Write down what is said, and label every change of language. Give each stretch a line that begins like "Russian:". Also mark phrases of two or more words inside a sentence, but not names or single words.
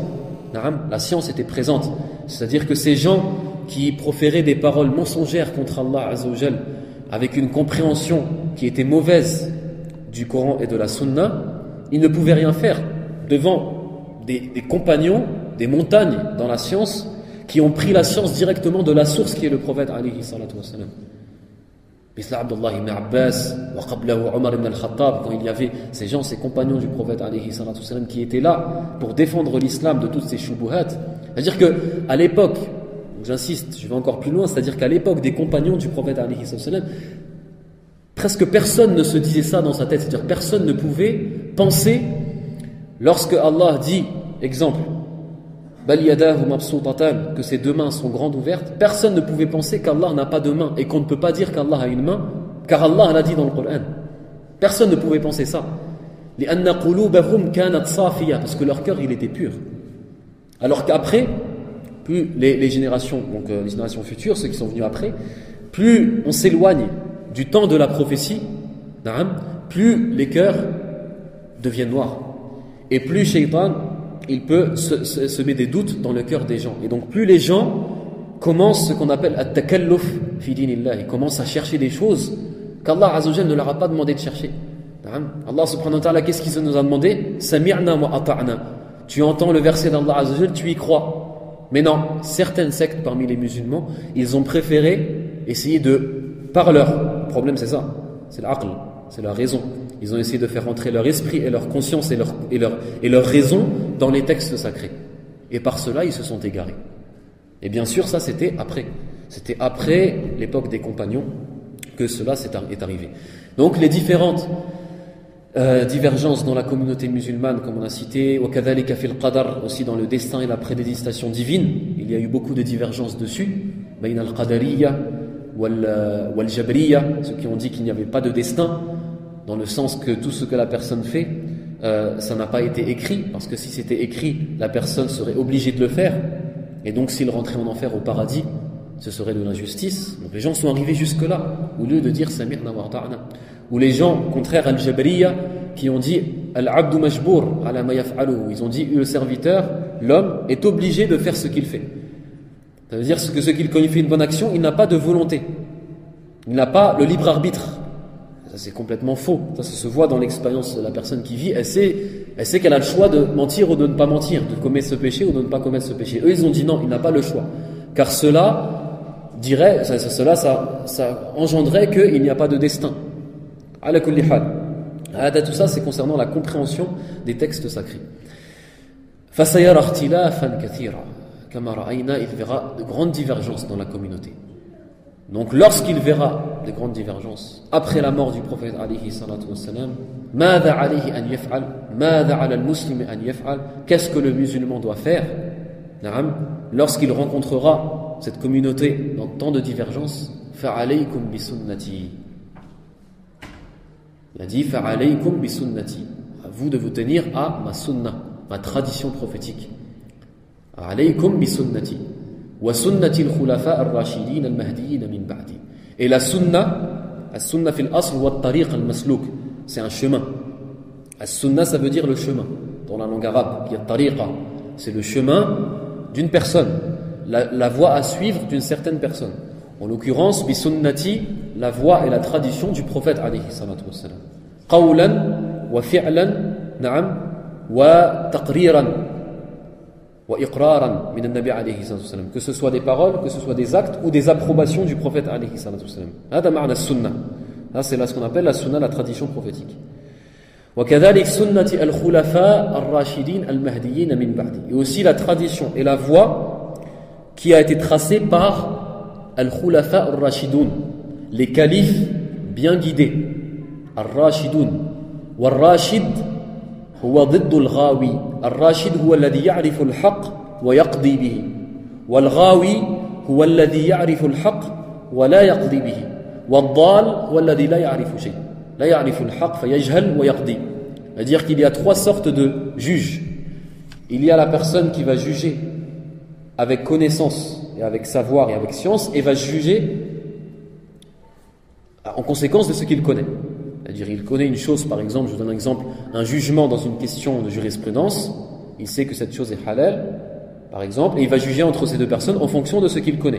French: La science était présente. C'est-à-dire que ces gens qui proféraient des paroles mensongères contre
Arabic: الله عز وجل,
French: avec une compréhension qui était mauvaise du Coran et de la Sunna, ils ne pouvaient rien faire devant des compagnons, des montagnes dans la science, qui ont pris la science directement de la source qui est le prophète
Arabic: عليه الصلاة والسلام. مثل عبد الله ibn Abbas وقبله Omar ibn al-Khattab,
French: quand il y avait ces gens, ces compagnons du prophète
Arabic: عليه الصلاة والسلام,
French: qui étaient là pour défendre l'islam de toutes ces shubuhat. C'est-à-dire qu'à l'époque, j'insiste, je vais encore plus loin, c'est-à-dire qu'à l'époque des compagnons du prophète
Arabic: عليه الصلاة والسلام,
French: presque personne ne se disait ça dans sa tête, c'est-à-dire personne ne pouvait penser, lorsque Allah dit, exemple,
Arabic: بل يداه مبسوطتان,
French: que ses deux mains sont grandes ouvertes, personne ne pouvait penser qu'Allah n'a pas de main et qu'on ne peut pas dire qu'Allah a une main, car Allah l'a dit dans le Coran. Personne ne pouvait penser ça.
Arabic: لأن قلوبهم كانت صافية,
French: parce que leur cœur il était pur. Alors qu'après, plus les générations, donc les générations futures, ceux qui sont venus après, plus on s'éloigne du temps de la prophétie, plus les cœurs deviennent noirs. Et plus Shaitan, il peut se met des doutes dans le cœur des gens. Et donc plus les gens commencent ce qu'on appelle
Arabic: التكلف في دين الله,
French: ils commencent à chercher des choses qu'
Arabic: الله عز وجل
French: ne leur a pas demandé de chercher.
Arabic: الله سبحانه وتعالى,
French: qu'est-ce qu'il nous a demandé?
Arabic: سمعنا وأطعنا.
French: Tu entends le verset d'
Arabic: الله عز وجل,
French: tu y crois. Mais non, certaines sectes parmi les musulmans, ils ont préféré essayer par leur problème, c'est ça, c'est l'aql, c'est la raison. Ils ont essayé de faire entrer leur esprit et leur conscience et leur raison dans les textes sacrés. Et par cela, ils se sont égarés. Et bien sûr, ça c'était après. C'était après l'époque des compagnons que cela est arrivé. Donc les différentes divergences dans la communauté musulmane, comme on a cité,
Arabic: وَكَذَلِكَ فِي الْقَدَرِ,
French: aussi dans le destin et la prédestination divine, il y a eu beaucoup de divergences dessus.
Arabic: بَيْنَ الْقَدَرِيَّةِ وَالْجَبْرِيَّةِ,
French: ceux qui ont dit qu'il n'y avait pas de destin, dans le sens que tout ce que la personne fait, ça n'a pas été écrit, parce que si c'était écrit, la personne serait obligée de le faire, et donc s'il rentrait en enfer au paradis, ce serait de l'injustice. Donc les gens sont arrivés jusque-là, au lieu de dire
Arabic: سمعنا وأطعنا.
French: Ou les gens, contraire à al-Jabriya, qui ont dit
Arabic: العبد مجبور على ما يفعله.
French: Ils ont dit le serviteur, l'homme, est obligé de faire ce qu'il fait. Ça veut dire que ce qu'il fait une bonne action, il n'a pas de volonté. Il n'a pas le libre arbitre. Ça c'est complètement faux. Ça se voit dans l'expérience de la personne qui vit. Elle sait qu'elle a le choix de mentir ou de ne pas mentir, de commettre ce péché ou de ne pas commettre ce péché. Eux ils ont dit non, il n'a pas le choix. Car cela engendrait qu'il n'y a pas de destin.
Arabic: على كل حال.
French: Tout ça c'est concernant la compréhension des textes sacrés.
Arabic: فسيرى اختلافا كثيرا. كما رأينا,
French: il verra de grandes divergences dans la communauté. Donc lorsqu'il verra de grandes divergences après la mort du prophète
Arabic: عليه الصلاة والسلام, ماذا عليه أن يفعل، ماذا على المسلم أن يفعل,
French: qu'est-ce que le musulman doit faire lorsqu'il rencontrera cette communauté dans tant de divergences?
Arabic: فعليكم بسنتي.
French: Il a dit
Arabic: فعليكم بسنتي,
French: à vous de vous tenir à ma sunnah, ma tradition prophétique.
Arabic: عليكم بسنتي وسنة الخلفاء الراشدين المهديين من بعدي.
French: Et la sunnah,
Arabic: السنة في الأصل والطريق المسلوك,
French: c'est un chemin. As-sunnah ça veut dire le chemin dans la langue arabe, il y a tariqa, c'est le chemin d'une personne, la voie à suivre d'une certaine personne. En l'occurrence,
Arabic: بسنتي,
French: la voie et la tradition du prophète
Arabic: عليه الصلاة والسلام. قولا وفعلا، نعم، وتقريرا وإقرارا من النبي عليه الصلاة والسلام.
French: Que ce soit des paroles, que ce soit des actes ou des approbations du prophète
Arabic: عليه الصلاة والسلام. هذا معنى السنة.
French: Là, c'est là ce qu'on appelle la sunnah, la tradition prophétique.
Arabic: وكذلك سنة الخلفاء الراشدين المهديين من بعدي.
French: Et aussi la tradition et la voie qui a été tracée par
Arabic: الخلفاء الراشدون,
French: les califes bien guidés.
Arabic: الراشدون. والراشد هو ضد الغاوي. الراشد هو الذي يعرف الحق ويقضي به. والغاوي هو الذي يعرف الحق ولا يقضي به. والضال هو الذي لا يعرف شيء. لا يعرف الحق فيجهل ويقضي.
French: C'est-à-dire qu'il y a trois sortes de juges. Il y a la personne qui va juger avec connaissance et avec savoir et avec science et va juger en conséquence de ce qu'il connaît. C'est-à-dire il connaît une chose, par exemple, je vous donne un exemple, un jugement dans une question de jurisprudence, il sait que cette chose est halal, par exemple, et il va juger entre ces deux personnes en fonction de ce qu'il connaît.